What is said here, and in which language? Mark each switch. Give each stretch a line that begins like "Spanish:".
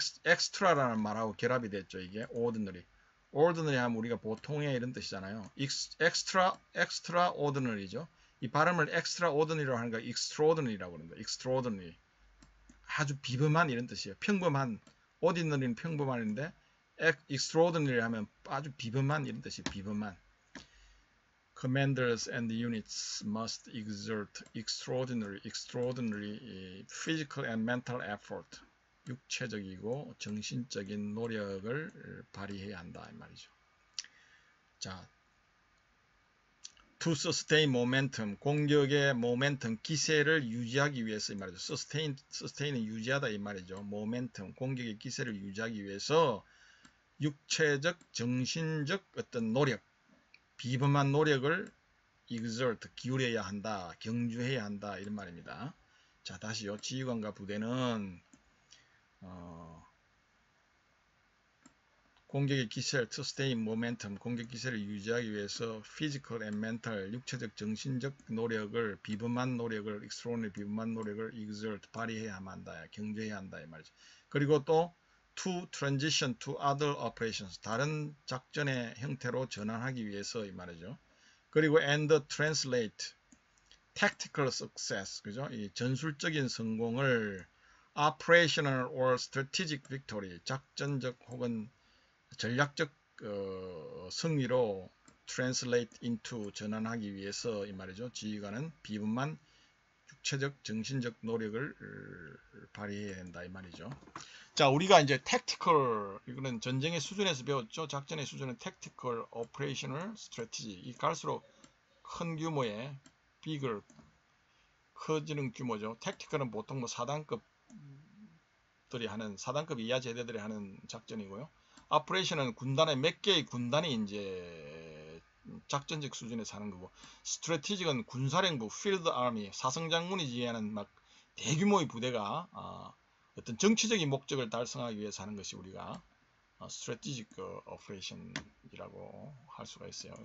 Korean: extra라는 말하고 결합이 됐죠. 이게 ordinary 하면 우리가 보통의 이런 뜻이잖아요. extraordinary죠. 이 발음을 extraordinary로 하는 거 extraordinary라고 합니다. extraordinary. 아주 비범한 이런 뜻이에요. 평범한, ordinary는 평범한인데 extraordinary 하면 아주 비범한 이런 뜻이에요. 비범한.
English: Commanders and units must exert extraordinary physical and mental effort.
Korean: 육체적이고 정신적인 노력을 발휘해야 한다 이 말이죠. 자,
English: to sustain momentum,
Korean: 공격의 momentum, 기세를 유지하기 위해서 이 말이죠. sustain은 유지하다 이 말이죠. momentum, 공격의 기세를 유지하기 위해서 육체적, 정신적 어떤 노력, 비범한 노력을 exert, 기울여야 한다, 경주해야 한다 이런 말입니다. 자, 다시요. 지휘관과 부대는 공격의 기세를
English: sustain momentum,
Korean: 공격 기세를 유지하기 위해서
English: physical and mental,
Korean: 육체적, 정신적 노력을, 비범한 노력을, extraordinary 비범한 노력을 exert, 발휘해야만 한다, 경주해야 한다 이 말이죠. 그리고 또
English: to transition to other operations,
Korean: 다른 작전의 형태로 전환하기 위해서 이 말이죠. 그리고
English: and translate tactical success,
Korean: 그죠? 이 전술적인 성공을
English: operational or strategic victory,
Korean: 작전적 혹은 전략적 승리로
English: translate into
Korean: 전환하기 위해서 이 말이죠. 지휘관은 비범한 육체적, 정신적 노력을 발휘해야 한다 이 말이죠. 자, 우리가 이제 tactical, 이거는 전쟁의 수준에서 배웠죠. 작전의 수준은
English: tactical, operational, strategy.
Korean: 이 갈수록 큰 규모의 bigger, 커지는 규모죠. tactical은 보통 뭐 4단급들이 하는, 4단급 이하 제대들이 하는 작전이고요. operation은 군단의 몇 개의 군단이 이제 작전적 수준에서 하는 거고, strategic은 군사령부,
English: field army,
Korean: 사성장군이 지휘하는 막 대규모의 부대가 어떤 정치적인 목적을 달성하기 위해서 하는 것이 우리가
English: strategic operation
Korean: 이라고 할 수가 있어요.